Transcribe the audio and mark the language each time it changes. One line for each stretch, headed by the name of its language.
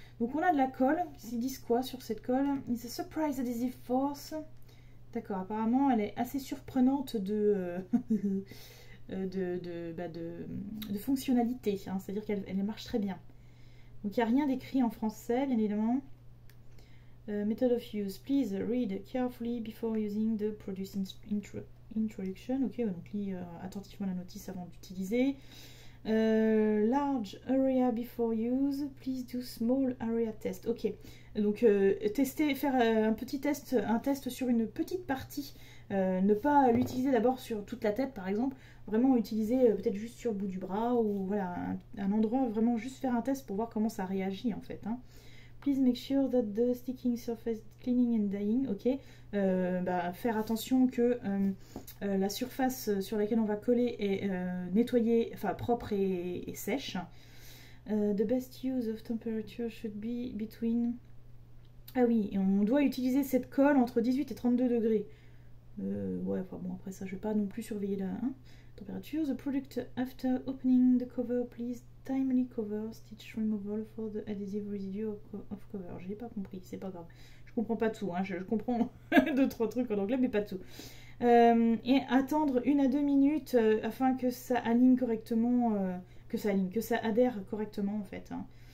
French: Donc on a de la colle, ils disent quoi sur cette colle?
English: It's a surprise adhesive force.
French: D'accord, apparemment elle est assez surprenante de... de fonctionnalité, hein, c'est-à-dire qu'elle marche très bien. Donc il n'y a rien d'écrit en français, bien évidemment.
English: Method of use, please read carefully before using the product introduction.
French: Ok, donc lis attentivement la notice avant d'utiliser.
English: Large area before use, please do small area test.
French: Ok, donc tester, faire un test sur une petite partie. Ne pas l'utiliser d'abord sur toute la tête par exemple, vraiment utiliser peut-être juste sur le bout du bras ou voilà un endroit, vraiment juste faire un test pour voir comment ça réagit en fait. Hein.
English: Please make sure that the sticking surface cleaning and dyeing, ok.
French: Faire attention que la surface sur laquelle on va coller est nettoyée, enfin propre et sèche.
English: The best use of temperature should be between...
French: Ah oui, et on doit utiliser cette colle entre 18 et 32 degrés. Ouais, enfin bon, après ça, je vais pas non plus surveiller la température.
English: The product after opening the cover, please timely cover stitch removal for the adhesive residue of cover.
French: J'ai pas compris, c'est pas grave. Je comprends pas tout, hein. Je comprends 2-3 trucs en anglais, mais pas tout. Et attendre 1 à 2 minutes afin que ça aligne correctement, que ça adhère correctement en fait. Hein.